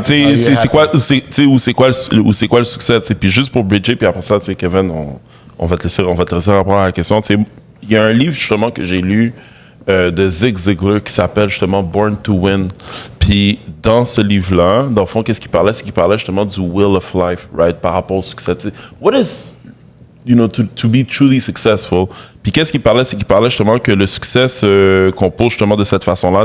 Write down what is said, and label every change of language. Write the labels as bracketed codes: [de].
[fr] Tu sais, c'est quoi, c'est quoi le succès? Tu sais, puis juste pour bridger, puis après ça, tu sais, Kevin, on va te laisser répondre à la question. Tu sais, il y a un livre justement que j'ai lu de Zig Ziglar qui s'appelle justement Born to Win. Puis dans ce livre-là, dans le fond, qu'est-ce qu'il parlait? C'est qu'il parlait justement du [en] will of life, right? [fr] Par rapport au succès. Tu sais, [en] what is, to be truly successful? [fr] Puis qu'est-ce qu'il parlait? C'est qu'il parlait justement que le succès se compose justement de cette façon-là.